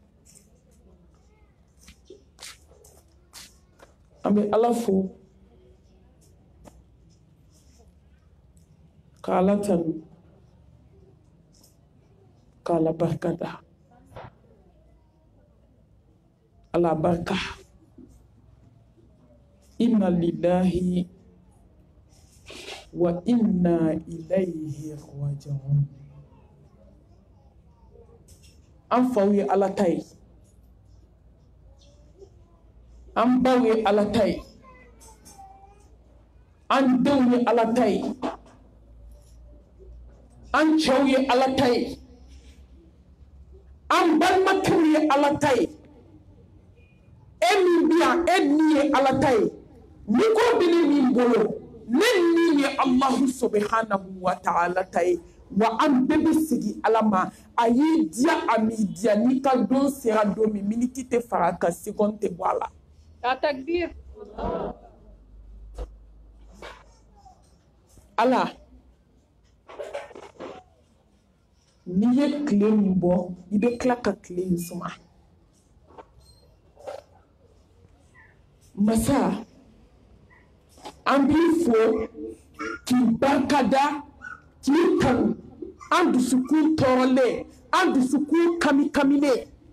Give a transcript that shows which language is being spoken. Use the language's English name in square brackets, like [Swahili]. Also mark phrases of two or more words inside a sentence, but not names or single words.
[Bambara] an bɛ Ala fo ka Ala tanu ka Ala barika da Ala barika. [Arabic] إنا لله وإنا إليه راجعون. [Bambara] An faw ye Ala ta ye, an baw ye Ala ta ye, an denw ye Ala ta ye, an cɛw ye Ala ta ye, an balimakɛw ye Ala ta ye, e min bi yan e ni ye Ala ta ye, ni ko bɛ ne min bolo ne ni ye [Arabic] الله سبحانه وتعالى [Bambara] ta ye wa an bɛɛ bɛ sigi Ala ma a y'i diya a m'i diya n'i ka don sera don min miniti tɛ fara a kan seconde tɛ bɔ a la. Ka takbir. Ala n'i ye tile min bɔ i bɛ tila ka tile in suma masa an b'i fo k'i barikada k'i kanu an dusukun tɔɔrɔlen an dusukun kami-kamilen